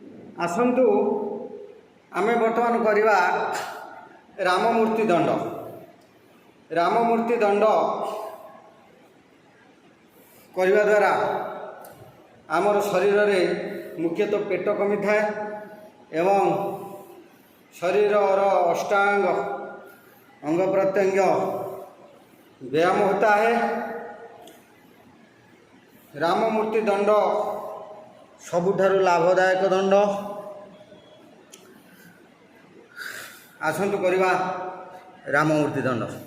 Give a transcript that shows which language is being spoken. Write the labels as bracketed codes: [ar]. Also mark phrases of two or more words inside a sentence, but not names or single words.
[or] ଆସନ୍ତୁ ଆମେ ବର୍ତ୍ତମାନ କରିବା ରାମମୂର୍ତ୍ତି ଦଣ୍ଡ। ରାମମୂର୍ତ୍ତି ଦଣ୍ଡ କରିବା ଦ୍ୱାରା ଆମର ଶରୀରରେ ମୁଖ୍ୟତଃ ପେଟ କମିଥାଏ ଏବଂ ଶରୀରର ଅଷ୍ଟାଙ୍ଗ [hi] अंग प्रत्यंग व्यायाम होता है। [or] ରାମମୂର୍ତ୍ତି ଦଣ୍ଡ ସବୁଠାରୁ ଲାଭଦାୟକ ଦଣ୍ଡ। ଆସନ୍ତୁ କରିବା ରାମମୂର୍ତ୍ତି ଦଣ୍ଡ।